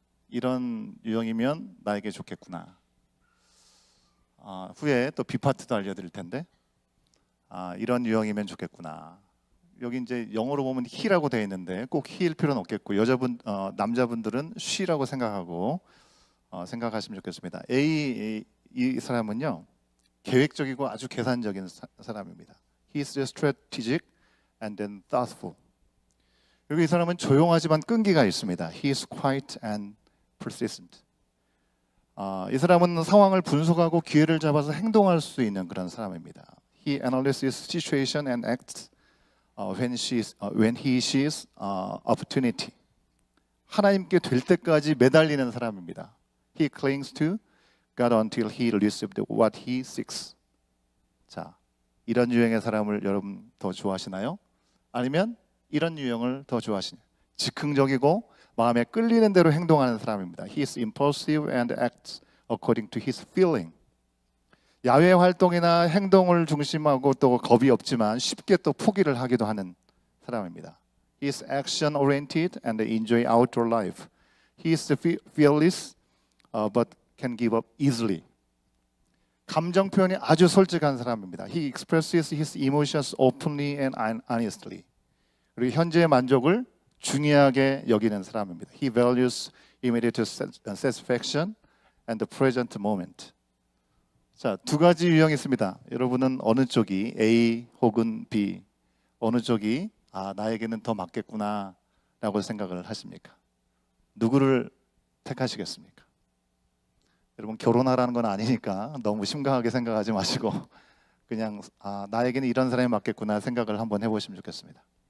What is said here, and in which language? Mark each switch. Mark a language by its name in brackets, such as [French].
[Korean] 이런 유형이면 나에게 좋겠구나. 후에 또 B 파트도 알려드릴 텐데, 이런 유형이면 좋겠구나. 여기 이제 영어로 보면 he라고 되어 있는데 꼭 he일 필요는 없겠고, 남자분들은 she라고 생각하고 생각하시면 좋겠습니다. 이 사람은요, 계획적이고 아주 계산적인 사람입니다. [English] He is strategic and then thoughtful. [Korean] 그리고 이 사람은 조용하지만 끈기가 있습니다. [English] He is quiet and persistent. [Korean] 이 사람은 상황을 분석하고 기회를 잡아서 행동할 수 있는 그런 사람입니다. [English] He analyzes situation and acts when he sees opportunity. [Korean] 하나님께 될 때까지 매달리는 사람입니다. [English] He clings to God until he receives what he seeks. [Korean] 자, 이런 유형의 사람을 여러분 더 좋아하시나요? 아니면 이런 유형을 더 좋아하시나요? 즉흥적이고 마음에 끌리는 대로 행동하는 사람입니다. [English] He is impulsive and acts according to his feeling. [Korean] 야외 활동이나 행동을 중심하고 또 겁이 없지만 쉽게 또 포기를 하기도 하는 사람입니다. [English] He is action oriented and enjoy outdoor life. He is fearless but can give up easily. [Korean] 감정 표현이 아주 솔직한 사람입니다. [English] He expresses his emotions openly and honestly. [Korean] 그리고 현재의 만족을 중요하게 여기는 사람입니다. [English] He values immediate satisfaction and the present moment. [Korean] 자, 두 가지 유형이 있습니다. 여러분은 어느 쪽이 A 혹은 B, 어느 쪽이 나에게는 더 맞겠구나 라고 생각을 하십니까? 누구를 택하시겠습니까? 여러분 결혼하라는 건 아니니까 너무 심각하게 생각하지 마시고 그냥 나에게는 이런 사람이 맞겠구나 생각을 한번 해보시면 좋겠습니다.